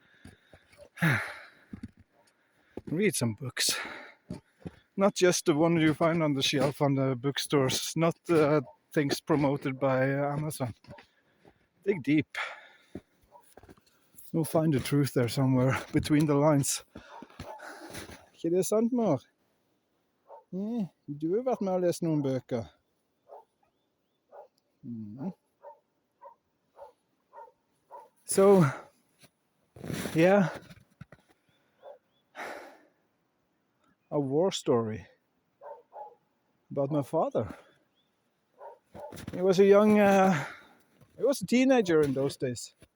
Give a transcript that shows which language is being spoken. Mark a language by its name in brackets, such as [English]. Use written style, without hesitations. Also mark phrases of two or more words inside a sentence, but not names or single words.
[English] Read some books. Not just the one you find on the shelf on the bookstores, not things promoted by Amazon. Dig deep. You'll find the truth there somewhere between the lines. [Norwegian] Ikke det sant, mor? Du har vært med å lese noen bøker. [English] So, yeah. A war story about my father. He was a teenager in those days.